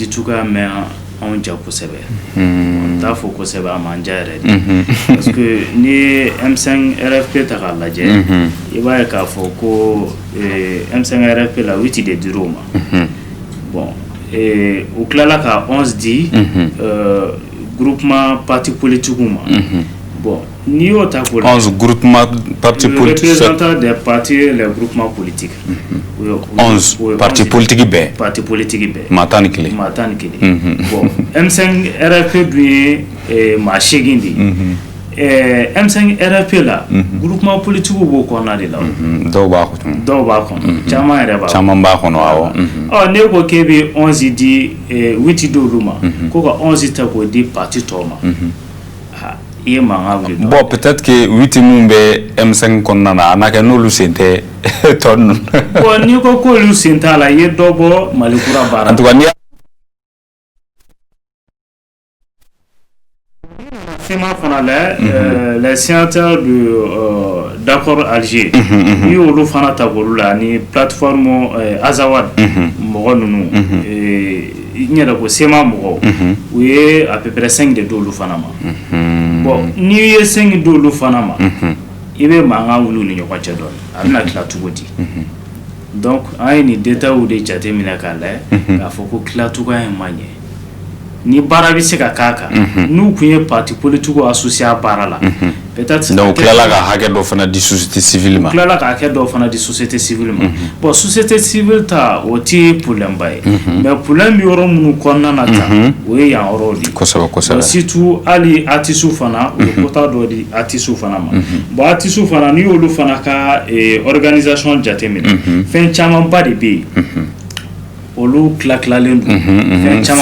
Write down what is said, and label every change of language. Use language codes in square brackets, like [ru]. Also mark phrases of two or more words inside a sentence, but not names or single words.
[bm] cogoya mɛn anw ja kosɛbɛ n t'a fɔ kosɛbɛ a man ja yɛrɛ de [fr] parce que [bm] ni ye M5 RFP ta k'a lajɛ i b'a ye k'a fɔ ko M5 RFP la 8 de dir'o ma bon u tilala ka 11 di [fr] groupement parti politique [bm] ma bon ni y'o ta ko [fr] 11 groupement parti politique représentants des partis les groupements politiques 11 parti politique bɛɛ parti politique bɛɛ [bm] maa tan ni kelen bon M5 RFP dun ye maa 8 de M5 RFP la [fr] groupement politique [bm] b'o kɔnɔna de la dɔw b'a kɔnɔ caman yɛrɛ b'a kɔnɔ caman b'a kɔnɔ awɔ ne ko k'e bɛ 11 di 8 d'olu ma ko ka 11 ta k'o di parti tɔw ma [fr] bon peut-être que [bm] 8 mun bɛ M5 kɔnɔna na a na kɛ n'olu sen tɛ tɔ ninnu bon n'i ko k'olu sen t'a la i ye dɔ bɔ Mali kura baara [fr] en tout cas ni [bm] FEMA fana la [fr] les signataires d'accord Alger [bm] ni olu fana ta k'olu la ni plateforme Azawad mɔgɔ ninnu n yɛrɛ ko SEMA mɔgɔw u ye [fr] à peu près [bm] 5 de d'olu fana ma bon n'i ye 5 d'olu fana ma i bɛ mankan wuli u ni ɲɔgɔn cɛ dɔɔnin a bɛna tila cogo di donc an ye nin détails de jateminɛ k'a lajɛ k'a fɔ ko tilacogoya in man ɲɛ ni baara bɛ se ka k'a kan n'u kun ye [fr] parti politique associé [bm] a baara la peut-être donc tilala ka hakɛ dɔ fana di [fr] société civile [bm] ma tilala ka hakɛ dɔ fana di [fr] société civile [bm] ma bon [fr] société civile [bm] ta o ti problème ba ye [fr] mais problème [bm] bɛ yɔrɔ minnu kɔnɔna na tan o ye yan yɔrɔ de kosɛbɛ kosɛbɛ surtout hali artistes fana u ye quota dɔ di artistes fana ma bon artistes fana n'i y'olu fana ka organisation jateminɛ fɛn camanba de bɛ yen olu tilalen don fɛn caman